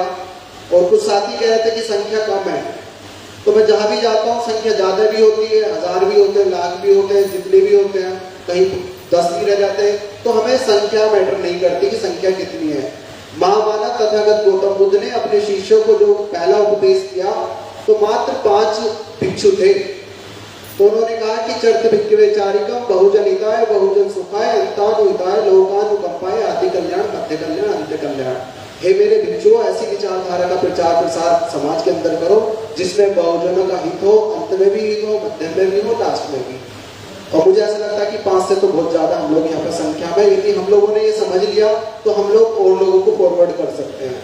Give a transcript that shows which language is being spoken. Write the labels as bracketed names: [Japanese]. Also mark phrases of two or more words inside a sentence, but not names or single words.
[Hindi] और कुछ साथी कह रहे थे कि संख्या कम है, तो मैं जहां भी जाता हूँ संख्या ज्यादा भी होती है, 1000 भी होते हैं, लाख भी होते हैं, जितने भी होते हैं, कहीं 10 भी रह जाते हैं, तो हमें संख्या मैटर नहीं करती कि संख्या कितनी है। महामानव तथागत गौतम बुद्ध ने अपने शिष्यों को जो पहला उपदेश किया तो मात्र 5 भिक्षु थे, तो उन्होंने कहा कि [Pali] चर्त भिक्खवे चारिकम बहुजन हिताय बहुजन सुखाय अंतानु हिताय लोकानु कंपाय आदि कल्याण मध्य कल्याण अंत्य कल्याण। [Hindi] हे मेरे भिक्षुओं, ऐसी विचारधारा का प्रचार प्रसार समाज के अंदर करो जिसमें बहुजनों का हित हो, अंत में भी हित हो, मध्य में भी हो, लास्ट में भी। और मुझे ऐसा लगता है कि 5 से तो बहुत ज्यादा हम लोग यहाँ पर संख्या में, यदि हम लोगों ने ये समझ लिया तो हम लोग और लोगों को फॉरवर्ड कर सकते हैं।